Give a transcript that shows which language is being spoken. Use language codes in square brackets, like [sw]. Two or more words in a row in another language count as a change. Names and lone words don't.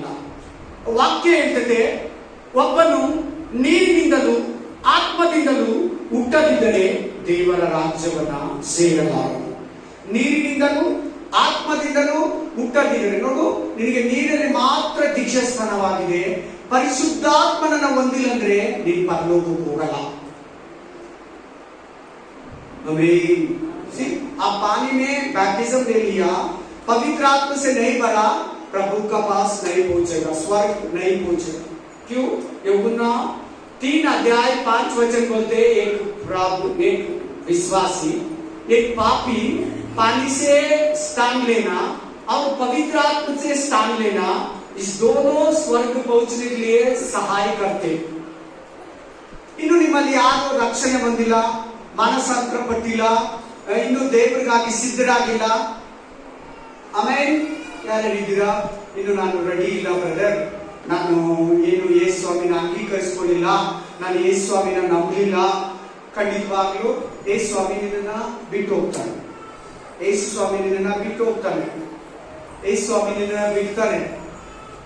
[kn] ವಾಕ್ಯ ಹೇಳ್ತದೆ, ಒಬ್ಬನು ನೀರಿನಿಂದಲೂ ಆತ್ಮದಿಂದಲೂ ಹುಟ್ಟದಿದ್ದರೆ ದೇವರ ರಾಜ್ಯವನ್ನ ಸೇರಲಾರನು. ನೀರಿನಿಂದಲೂ ಆತ್ಮದಿಂದಲೂ ಹುಟ್ಟದಿದ್ದರೆ, ನೋಡು, ನಿನಗೆ ನೀರಲ್ಲಿ ಮಾತ್ರ ದೀಕ್ಷಾಸ್ಥಾನವಾಗಿದೆ, ಪರಿಶುದ್ಧಾತ್ಮನನ್ನ ಹೊಂದಿಲ್ಲ ಅಂದ್ರೆ ನೀನು ಪರಲೋಕಕ್ಕೆ ಹೋಗಲ್ಲ. [hi] आप पानी में बैप्टिज्म ले लिया, पवित्र आत्मा से नहीं भरा, प्रभु का पास नहीं पहुंचेगा, स्वर्ग नहीं पहुंचेगा. क्यों? यूहन्ना 3 अध्याय 5 वचन बोलते, एक विश्वासी, एक पापी पानी से स्थान लेना और पवित्र आत्मा से स्थान लेना, इस दोनों स्वर्ग पहुंचने के लिए सहाय करते. [kn] ಇನ್ನು ನಿಮ್ಮಲ್ಲಿ ಯಾರು ರಕ್ಷಣೆ ಹೊಂದಿಲ್ಲ, ಮಾನಸಾಂತರ ಪಟ್ಟಿಲ್ಲ, ಇನ್ನು ದೇವರಿಗಾಗಿ ಸಿದ್ಧರಾಗಿಲ್ಲ, ಆಮೇಲೆ ಯಾರಿದ್ದೀರಾ, ಇನ್ನು ನಾನು ರೆಡಿ ಇಲ್ಲ ಬ್ರದರ್, ನಾನು ಏನು ಯೇಸು ಸ್ವಾಮಿನ ಅಂಗೀಕರಿಸಿಕೊಳ್ಳಿಲ್ಲ, ನಾನು ಯೇಸು ಸ್ವಾಮಿನ ನಂಬಲಿಲ್ಲ, ಖಂಡಿತವಾಗ್ಲೂ ಯೇಸು ಸ್ವಾಮಿ ನಿನ್ನ ಬಿಟ್ಟು ಹೋಗ್ತಾನೆ, ಯೇಸು ಸ್ವಾಮಿ ನಿನ್ನ ಬಿಟ್ಟು ಹೋಗ್ತಾನೆ, ಯೇಸು ಸ್ವಾಮಿ ನಿನ್ನ ಬಿಡ್ತಾನೆ.